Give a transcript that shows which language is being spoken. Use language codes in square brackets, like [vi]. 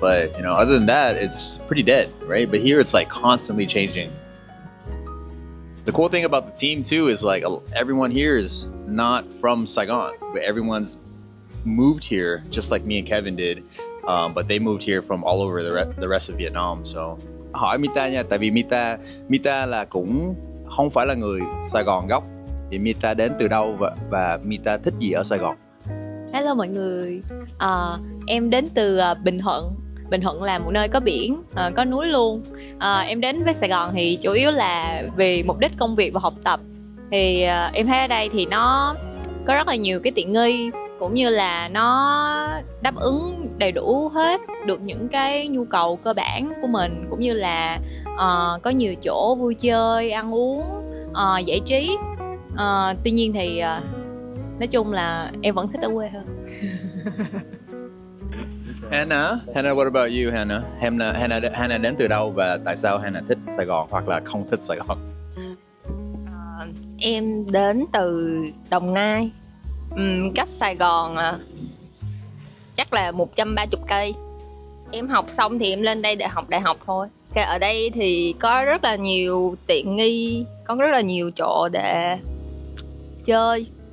[en] But you know, other than that, it's pretty dead, right? But here it's like constantly changing. The cool thing about the team too is like everyone here is not from Saigon, but everyone's moved here just like me and Kevin did, but they moved here from all over the rest of Vietnam. [vi] So hỏi Mita nha, tại vì Mita là cũng không phải là người Sài Gòn gốc, thì Mita đến từ đâu và Mita thích gì ở Sài Gòn? Hello mọi người, em đến từ Bình Thuận. Bình Thuận là một nơi có biển, có núi luôn. Em đến với Sài Gòn thì chủ yếu là vì mục đích công việc và học tập. Thì em thấy ở đây thì nó có rất là nhiều cái tiện nghi, cũng như là nó đáp ứng đầy đủ hết được những cái nhu cầu cơ bản của mình, cũng như là có nhiều chỗ vui chơi, ăn uống, giải trí. Tuy nhiên thì nói chung là em vẫn thích ở quê hơn. [en] Hannah, what about you, Hannah? [vi] Hannah đến từ đâu và tại sao Hannah thích Sài Gòn hoặc là không thích Sài Gòn? Em đến từ Đồng Nai, cách Sài Gòn chắc là 130 cây. Em học xong thì em lên đây để học đại học thôi. Cái ở đây thì có rất là nhiều tiện nghi, có rất là nhiều chỗ để chơi.